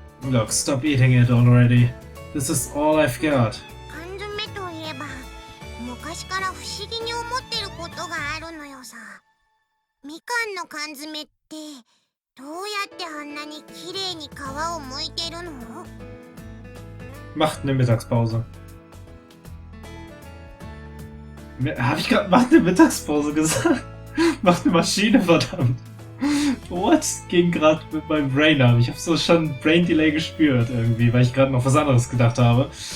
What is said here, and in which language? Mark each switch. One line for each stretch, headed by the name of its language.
English: Look, stop eating it already. This is all I've got.
Japanese: 缶詰といえば昔から不思議に思ってることがあるのよさ。みかんの缶詰ってどうやってあんなに綺麗に皮を剥いてるの？
German: Macht eine Mittagspause. Hab ich gerade macht eine Mittagspause gesagt? Macht eine Maschine, verdammt.
English: What?
German: Ging gerade mit meinem Brain ab. Ich habe so schon Brain Delay gespürt irgendwie, weil ich gerade noch was anderes gedacht habe.